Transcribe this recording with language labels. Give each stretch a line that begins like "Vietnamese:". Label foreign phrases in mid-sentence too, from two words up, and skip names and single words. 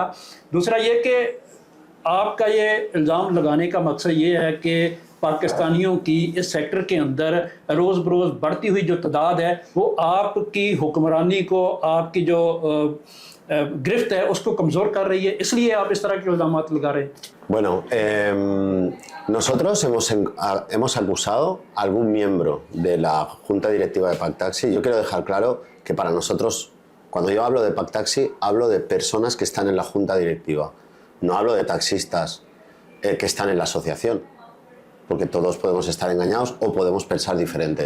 Urdu: دوسرا یہ کہ آپ کا یہ الزام لگانے کا مقصد یہ ہے کہ پاکستانیوں کی اس سیکٹر کے اندر روز بروز بڑھتی ہوئی جو تعداد ہے وہ آپ کی حکمرانی کو، آپ کی جو گرفت ہے اس کو کمزور کر رہی ہے، اس لیے آپ اس طرح کے الزامات لگا رہے ہیں?
Spanish: Bueno, nosotros hemos acusado a algún miembro de la Junta Directiva de Pack Taxi. Yo quiero dejar claro que para nosotros, cuando yo hablo de Pack Taxi, hablo de personas que están en la Junta Directiva. No hablo de taxistas que están en la asociación, porque todos podemos estar engañados o podemos pensar diferente.